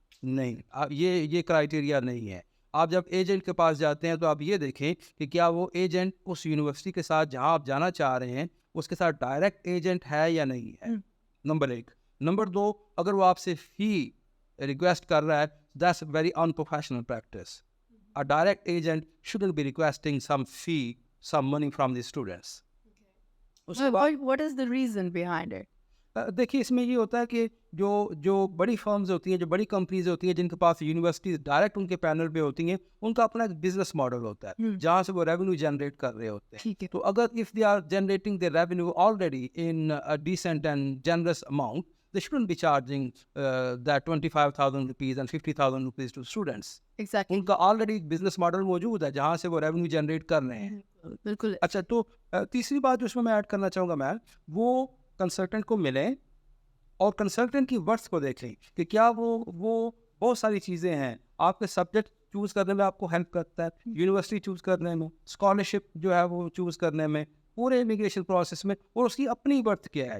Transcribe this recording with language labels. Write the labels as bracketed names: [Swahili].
[Urdu] نہیں، یہ کرائیٹیریا نہیں ہے. آپ جب ایجنٹ کے پاس جاتے ہیں تو آپ یہ دیکھیں کہ کیا وہ ایجنٹ اس یونیورسٹی کے ساتھ جہاں آپ جانا چاہ رہے ہیں اس کے ساتھ ڈائریکٹ ایجنٹ ہے یا نہیں ہے، نمبر 1. نمبر 2، اگر وہ آپ سے فی ریکویسٹ کر رہا ہے، [English] That's very unprofessional practice. A direct agent shouldn't be requesting some fee, some money from the students. What is the reason behind it? [Urdu] دیکھیے، اس میں یہ ہوتا ہے کہ جو بڑی فرمز ہوتی ہیں، جو بڑی کمپنیز ہوتی ہیں، جن کے پاس یونیورسٹیز ڈائریکٹ ان کے پینل پہ ہوتی ہیں، ان کا اپنا ایک بزنس ماڈل ہوتا ہے جہاں سے وہ ریونیو جنریٹ کر رہے ہوتے ہیں. تو اگر [English] if they are generating their revenue already in a decent and generous amount, they shouldn't be charging that 25,000 rupees and 50,000 rupees to students. Exactly. [Urdu] ان کا آلریڈی ایک بزنس ماڈل موجود ہے جہاں سے وہ ریونیو جنریٹ کر رہے ہیں. بالکل. اچھا، تو تیسری بات جو اس میں ایڈ کرنا چاہوں گا میں، وہ کنسلٹنٹ کو ملیں اور کنسلٹنٹ کی ورتھ کو دیکھیں کہ کیا وہ بہت ساری چیزیں ہیں. آپ کے سبجیکٹ چوز کرنے میں آپ کو ہیلپ کرتا ہے، یونیورسٹی چوز کرنے میں، اسکالرشپ جو ہے وہ چوز کرنے میں، پورے امیگریشن پروسیس میں، اور اس کی اپنی ورتھ کیا ہے.